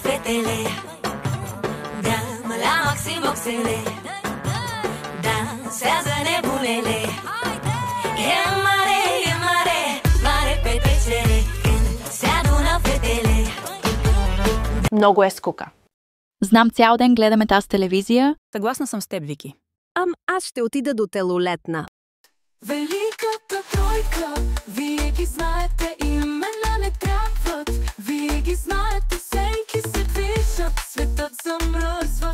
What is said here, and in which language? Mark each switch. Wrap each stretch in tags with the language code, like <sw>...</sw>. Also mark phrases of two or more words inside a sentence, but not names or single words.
<ro>fetele. Da, mă la maxim boxele. Dansează nebunele. E mare, mare petrecere când se adună fetele.</ro> <bg>Много е скука. Знам, цял ден гледаме тази телевизия. Съгласна съм с теб, Вики. Аз ще отида до телолетна. Великата тройка, вие ги знаете, имена не трябват. Вие ги знаете, всеки се движат, светът замръзва.</bg>